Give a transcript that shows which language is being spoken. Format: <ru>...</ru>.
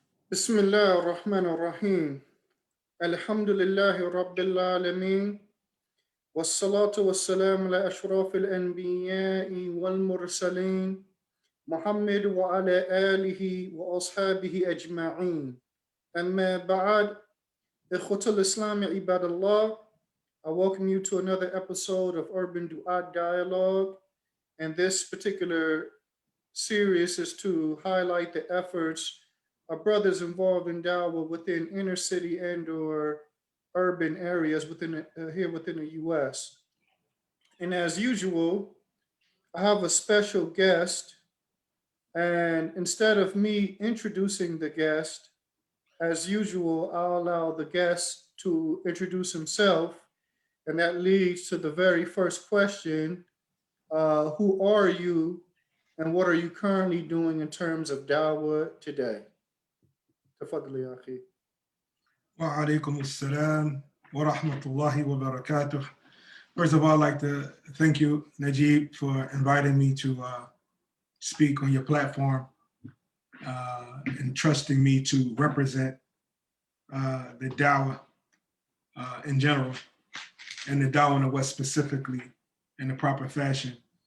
<ar>بسم الله الرحمن الرحيم الحمد لله رب العالمين والصلاة والسلام على أشرف الأنبياء والمرسلين محمد وعلى آله وأصحابه أجمعين أما بعد إخوة الإسلام عباد الله.</ar> <en>I welcome you to another episode of Urban Duat Dialogue, and this particular series is to highlight the efforts of brothers involved in dawah within inner city and or urban areas within here within the U.S. And as usual, I have a special guest, and instead of me introducing the guest, as usual, I'll allow the guest to introduce himself, and that leads to the very first question: who are you, and what are you currently doing in terms of dawah today?</en> <ar>تفضل يا أخي. وعليكم السلام ورحمة الله وبركاته.</ar> <en>First of all, I'd like to thank you, Najeeb, for inviting me to speak on your platform and trusting me to represent the dawah in general and the dawah in the West specifically in the proper fashion.</en>